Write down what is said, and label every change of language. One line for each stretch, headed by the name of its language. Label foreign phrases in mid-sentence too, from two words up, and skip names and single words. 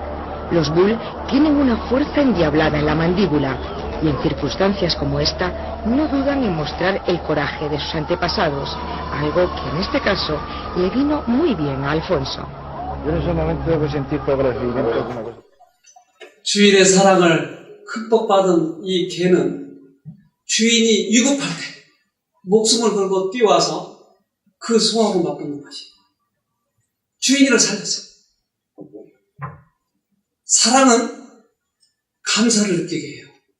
Spanish: Los bull tienen una fuerza endiablada en la mandíbula y en circunstancias como esta no dudan en mostrar el coraje de sus antepasados, algo que en este caso le vino muy bien a Alfonso. Yo en ese momento lo que sentí fue agradecimiento de una cosa.
Korean: 주인의 사랑을 흠뻑받은 이 개는 주인이 위급할 때 목숨을 걸고 뛰어와서 그 소화를 맛보는 것이 주인을 살렸어요. 사랑은 감사를 느끼게 해요.